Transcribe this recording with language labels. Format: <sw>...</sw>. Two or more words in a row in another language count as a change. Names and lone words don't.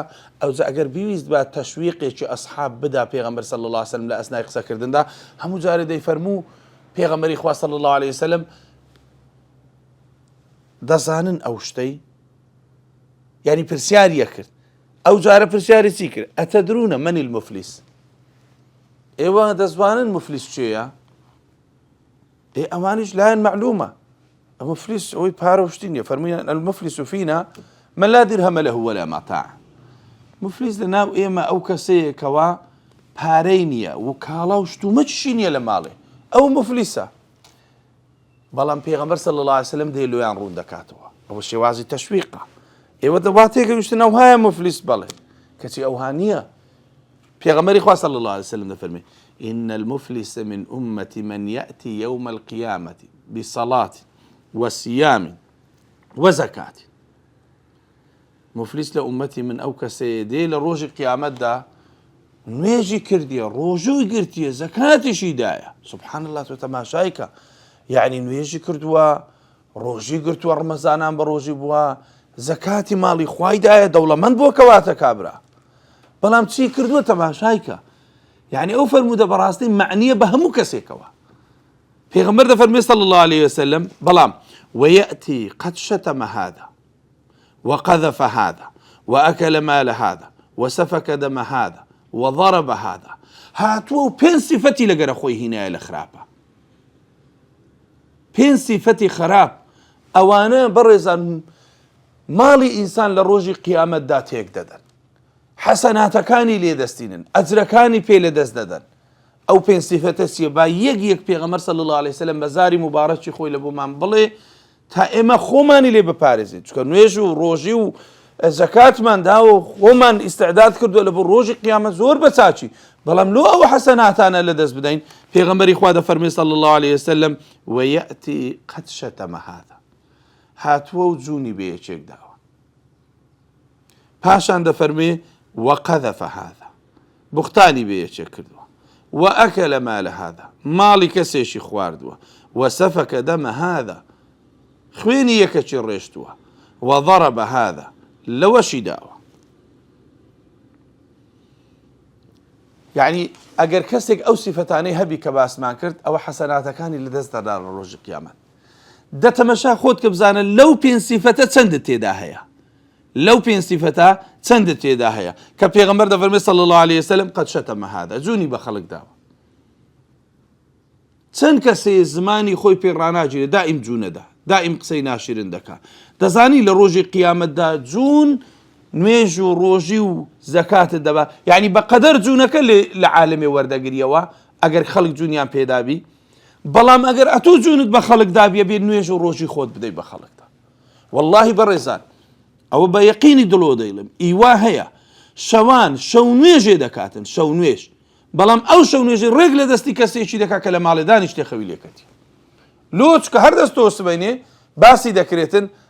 <ckb>ئەوجا ئەگەر بیویست بە تەشویقێکی ئەسحاب بدا پێغەمبەر</ckb> <ar>صلی الله عليه وسلم</ar> <ckb>لە ئەسنای قسەکردندا، هەموو جارێ دەیفەرموو پێغەمبەری خوا</ckb> <ar>صلی الله عليه وسلم</ar> <ckb>دەزانن ئەو شتەی، یعنی پرسیاریە کرد. ئەو جارە پرسیاری چی کرد؟</ckb> <ar>ئەتەدرونە من المفلیس؟</ar> <ckb>ئێوە دەزانن مفلیس چێیە؟ ئەوانیش لایەن معلومە، المفلیس ئەوەی پارە و شتی نییە.</ckb> <ar>فەرموویان المفلیس فینا من لا درهم له ولا متاع.</ar> <ckb>مفلیس لەناو ئێمە ئەو کەسەیە کەوا پارەی نییە و کاڵا و شتومە چی نییە لە ماڵێ، ئەو مفلیسە. بەڵام پێغەمبەر</ckb> <ar>صلی الله عليه وسلم</ar> <ckb>دێ لۆیان ڕوون دەکاتەوە، ئەوە شێوازی تەشویقە. ئێوە دەبات تێگەیشتن ئەوهایە مفلیس بڵێ، کەچی ئەوها نییە. پێغەمبەری خوا</ckb> <ar>صلی الله عليه وسلم</ar> <ckb>دەفەرمێ</ckb> <ar>إن المفلس من أمتي من يأتي يوم القيامة بصلاة وصيام وزكاة.</ar> <ckb>مفلیس لە ئومەتی من ئەو کەسەیە دێ لە ڕۆژی قیامەتدا نوێژی کردیە، ڕۆژووی گرتیە، زەکاتیشی دایە.</ckb> <ar>سبحان الله،</ar> <ckb>تۆ تەماشایکە، یعنی نوێژی کردووە، ڕۆژی گرتووە، ڕمەزانان بە ڕۆژی بووە، زەکاتی ماڵی خوای دایە، دەوڵەمەند بۆ کەواتە کابرا. بەڵام چی کردووە؟ تەماشایکە. یعنی ئەو فەرمودە بەڕاستی معنیە بە هەموو کەسێکەوە. پێغەمبەر دەفەرمێ</ckb> <ar>صلی الله عليه وسلم بەڵام ويأتي قد شتم هذا وقذف هذا وأكل مال هذا وسفك دم هذا وضرب هذا.</ar> <ckb>هاتوو پێنج صفەتی لەگەرە خۆی هینایە لە خراپە، پێنج صفەتی خراپ. ئەوانە بەڕێزان ماڵی ئینسان لە ڕۆژی قیامەتدا تێک دەدەن، حەسەناتەکانی لێدەستینن، ئەجرەکانی پێ لەدەست دەدەن. ئەو پێنج صفەتە چییە؟ با یەک پێغەمبەر</ckb> <ar>صلی الله عليه وسلم</ar> <ckb>بە زاری مبارەکی خۆی لە بۆمان بڵێ تا ئێمە خۆمانی لێ بپارێزین. چونکە نوێژ و ڕۆژی و زەکاتمان داوە و خۆمان ئیستعداد کردووە لە بۆ ڕۆژی قیامەت زۆر بەچاچی، بەڵام لۆ ئەو حەسەناتانە لەدەست بدەین. پێغەمبەری خوا دەفەرمێ</ckb> <ar>صلی الله عليه وسلم ويأتي قد شتم هذا،</ar> <ckb>هاتووە و جوونی بە یەکێک داوە. پاشان دەفەرمێ</ckb> <ar>وقذف هذا،</ar> <ckb>بوختانی بە یەکێک کردووە،</ckb> <ar>وأكل مال هذا،</ar> <ckb>ماڵی کەسێکی خواردووە،</ckb> <ar>وسفك دم هذا،</ar> <ckb>خوێنی یەکەکی ڕێشتووە،</ckb> <ar>وضرب هذا،</ar> <ckb>لەوەشی داوە. یعنی ئەگەر کەسێک ئەو سیفەتانەی هەبی کە باسمان کرد، ئەوە حەسەناتەکانی لەدەست دەدا لە ڕۆژی قیامەت. دەتەمەشا خۆت کە بزانە لەو پێنج سیفەتە چەندت تێدا هەیە، لەو پێنج سیفەتە چەندت تێدا هەیە کە پێغەمبەر دەفەرمێ</ckb> <ar>صلی الله عليه وسلم قد شتم هذا،</ar> <ckb>جوونی بە خەڵک داوە. چەند کەسێ زمانی خۆی پێ ڕناگیرێت دائیم جوونەدا دائیم قسەی ناشرین دەکا دەزانی لە ڕۆژی قیامەتدا جوون نوێژ و ڕۆژی و زەکاتت دەبا یعنی بەقەدەر جوونەکە لە عالەمێ وەردەگریەوە ئەگەر خەڵک جوونیان پێدابی بەڵام ئەگەر ئەتۆ جوونت بە خەڵکدا بێ نوێژ و ڕۆژی خۆت بدەیت بە خەڵکدا واللهی بەڕێزان ئەوە بە یەقینی دڵۆ دەیڵم ئیوا هەیە شەوان شەو نوێژێ دەکاتن شەو نوێژ بەڵام ئەو شەو نوێژی ڕێک لە دەستی کەسێکی دەکات کە لە ماڵێدانی شتێخەوی لێکەتی لۆچ کە هەر دەستەوە سبەینێ باسی دەکرێتن</ckb>